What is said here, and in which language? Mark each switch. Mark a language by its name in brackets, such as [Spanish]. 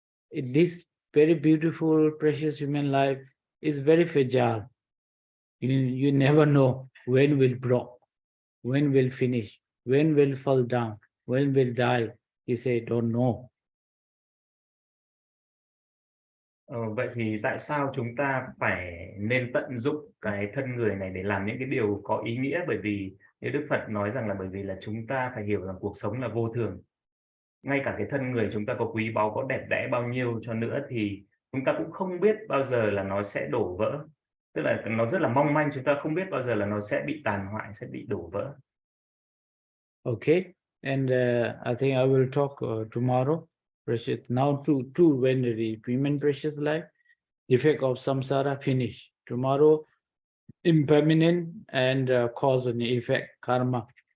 [English] This very beautiful precious human life is very fragile. You never know when will break, when will finish, when will fall down, when will die. He said, don't know. [Vietnamese] Vậy thì tại sao chúng ta phải nên tận dụng cái thân người này để làm những cái điều có ý nghĩa? Bởi vì như Đức Phật nói rằng là bởi vì là chúng ta phải hiểu rằng cuộc sống là vô thường. Ngay cả cái thân người chúng ta có quý báu, có đẹp đẽ bao nhiêu cho nữa thì chúng ta cũng không biết bao giờ là nó sẽ đổ vỡ. Tức là nó rất là mong manh, chúng ta không biết bao giờ là nó sẽ bị tàn hoại, sẽ bị đổ vỡ. [English] Okay, and I think I will talk tomorrow. Precious now two when the human precious life, effect of samsara finish. Tomorrow, impermanent and cause and effect karma.